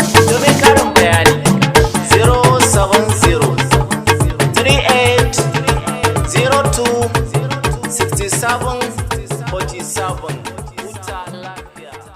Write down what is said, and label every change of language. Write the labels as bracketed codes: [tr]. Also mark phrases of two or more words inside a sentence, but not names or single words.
[ha] Domin karin bayani, [en] zero seven zero three eight zero two six seven forty seven. [ha] Huta lafiya.